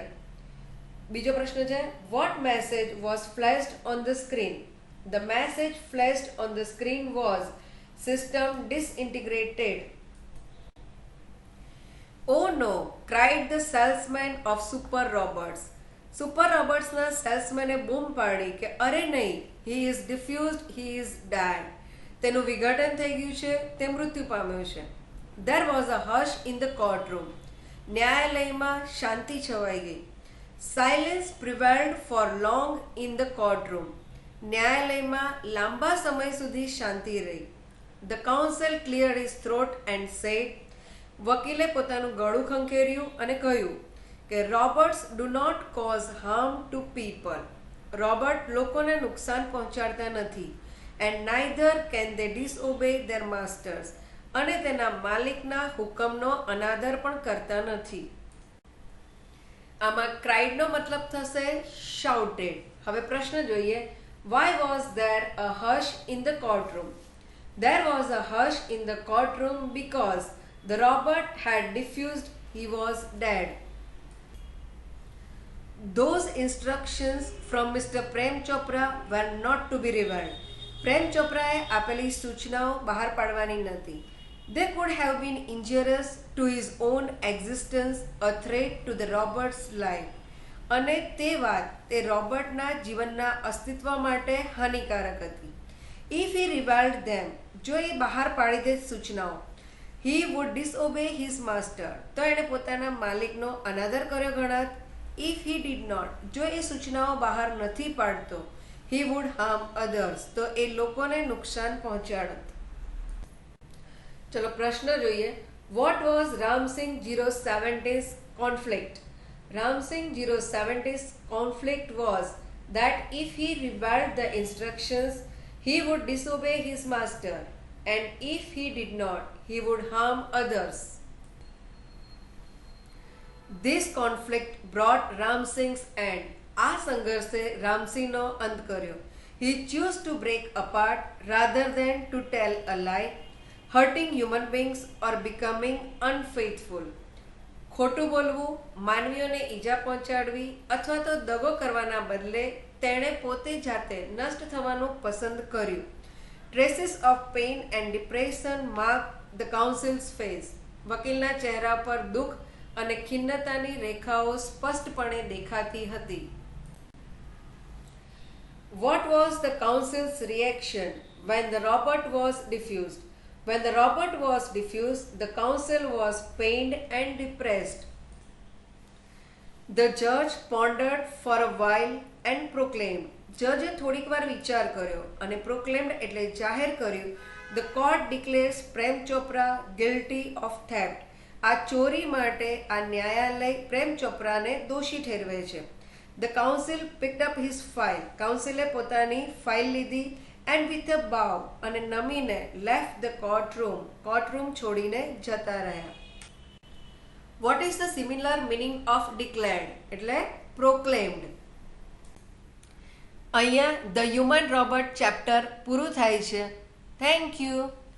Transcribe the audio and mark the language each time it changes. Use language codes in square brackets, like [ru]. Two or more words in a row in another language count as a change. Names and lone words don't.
[gu] બીજો પ્રશ્ન છે, [en] what message was flashed on the screen? the message flashed on the screen was System disintegrated. Oh no, cried the salesman of Super Roberts. [gu] સુપર રોબર્ટ્સના સેલ્સમેને બૂમ પાડી કે અરે નહીં, [en] he is defused, he is dead. [gu] તેનું વિઘટન થઈ ગયું છે, તે મૃત્યુ પામ્યું છે. [en] There was a hush in the courtroom. [gu] ન્યાયાલયમાં શાંતિ છવાઈ ગઈ. [en] Silence prevailed for long in the courtroom. [gu] ન્યાયાલયમાં લાંબા સમય સુધી શાંતિ રહી. [en] The counsel cleared his throat and said, [gu] વકીલે પોતાનું ગળું ખંખેર્યું અને કહ્યું કે [en] robots do not cause harm to people. [gu] રોબર્ટ લોકોને નુકસાન પહોંચાડતા નથી. [en] and neither can they disobey their masters. [gu] અને તેના માલિકના હુકમનો અનાદર પણ કરતા નથી. આમાં ક્રાઇડનો મતલબ થશે શાઉટેડ. હવે પ્રશ્ન જોઈએ, [en] why was there a hush in the courtroom? There was a hush in the courtroom because the Robert had diffused, he was dead. Those instructions from Mr. Prem Chopra were not to be revealed. [gu] પ્રેમ ચોપરાએ આપેલી સૂચનાઓ બહાર પાડવાની નથી. [en] They could have been injurious to his own existence, a threat to the Robert's life. [gu] અને તે વાત તે રોબર્ટના જીવનના અસ્તિત્વ માટે હાનિકારક હતી. [en] If he revealed them, [gu] જો એ બહાર પાડી દે સૂચનાઓ, [en] he would disobey his master, [gu] તો એણે પોતાના માલિકનો અનાદર કર્યો ગણાત. [en] If he did not, [gu] જો એ સૂચનાઓ બહાર નથી પાડતો, [en] he would harm others, [gu] તો એ લોકોને નુકસાન પહોંચાડત. ચલો પ્રશ્ન જોઈએ, [en] what was Ramsing 070's conflict? Ramsing 070's conflict was that if he revealed the instructions, he would disobey his master, and if he did not, he would harm others. This conflict brought Ramsing's end. [gu] આ સંઘર્ષે રામસિંહનો અંત કર્યો. [en] He chose to break apart rather than to tell a lie, hurting human beings or becoming unfaithful. [gu] ખોટું બોલવું, માનવીઓને ઈજા પહોંચાડવી અથવા તો દગો કરવાના બદલે તેણે પોતે જાતે નષ્ટ થવાનું પસંદ કર્યું. [en] Traces of pain and depression marked the counsel's face. [gu] વકીલના ચહેરા પર દુઃખ અને ખિન્નતાની રેખાઓ સ્પષ્ટપણે દેખાતી હતી. [en] What was the counsel's reaction when the Robert was diffused? When the Robert was diffused, the counsel was pained and depressed. The judge pondered for a while and proclaimed. [gu] જજે થોડીક વાર વિચાર કર્યો અને પ્રોક્લેમ્ડ એટલે જાહેર કર્યું, [en] the court declares પ્રેમ ચોપરા guilty of theft. [gu] આ ચોરી માટે આ ન્યાયાલય પ્રેમ ચોપરાને દોષી ઠેરવે છે. [en] The counsel picked up his file. [gu] કાઉન્સિલે પોતાની ફાઇલ લીધી [en] and with a bow [gu] અને નમીને [en] left the courtroom [gu] છોડીને જતા રહ્યા. [en] What is the similar meaning of declared? [gu] એટલે proclaimed. અહીંયા The Human Robot ચેપ્ટર પૂરું થાય છે. [en] thank you.